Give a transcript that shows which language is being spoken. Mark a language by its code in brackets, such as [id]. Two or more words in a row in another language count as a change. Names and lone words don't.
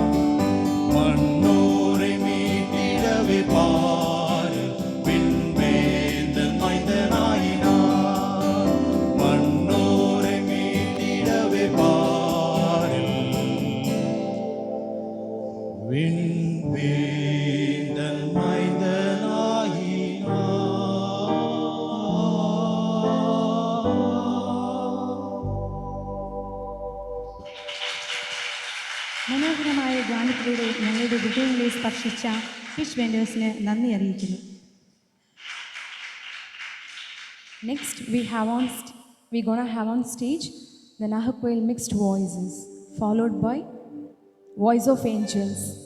[ta] மன்னோரை மீட்டிடவே பாரில் விண்வேந்தன் மைந்தனாகினார். மன்னோரை மீட்டிடவே பாரில் விண்வேந்தன் [ml] മനോഹരമായ ഗാനത്തിലൂടെ ഞങ്ങളുടെ ഹൃദയങ്ങളെ സ്പർശിച്ച ഫിഷ് വെൻഡേഴ്സിന് നന്ദി അറിയിക്കുന്നു. [en] Next, we're gonna have on stage the Nahakoil Mixed Voices, followed by Voice of Angels.